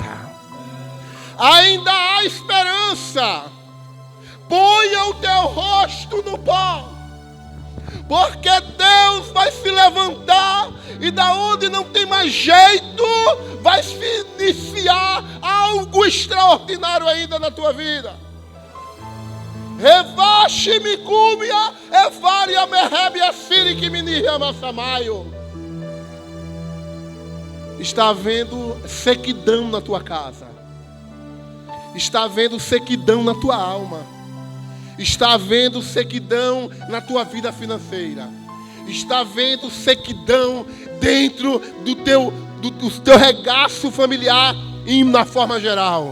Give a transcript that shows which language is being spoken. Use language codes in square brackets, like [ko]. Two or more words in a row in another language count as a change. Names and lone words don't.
[pt] Ainda há esperança. Ponha o teu rosto no pó, porque Deus vai se levantar e da onde não tem mais jeito, vai se iniciar algo extraordinário ainda na tua vida. Revache-me cúbia, evaria merrebe assiri que me niramassamaio. Está havendo sequidão na tua casa. Está havendo sequidão na tua alma. Está havendo sequidão na tua vida financeira. Está havendo sequidão dentro do teu regaço familiar e na forma geral.